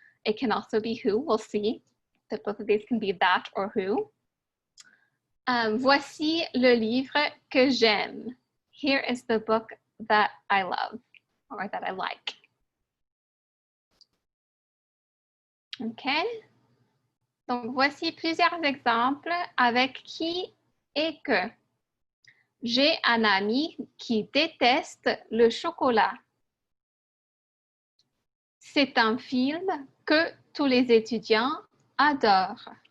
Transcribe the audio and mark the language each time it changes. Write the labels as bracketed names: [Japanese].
[English] It can also be who, we'll see that both of these can be that or who. [French] Voici le livre que j'aime. [English] Here is the book that I love or that I like. OK? [French] Donc, voici plusieurs exemples avec qui et que. J'ai un ami qui déteste le chocolat. C'est un film que tous les étudiants adorent.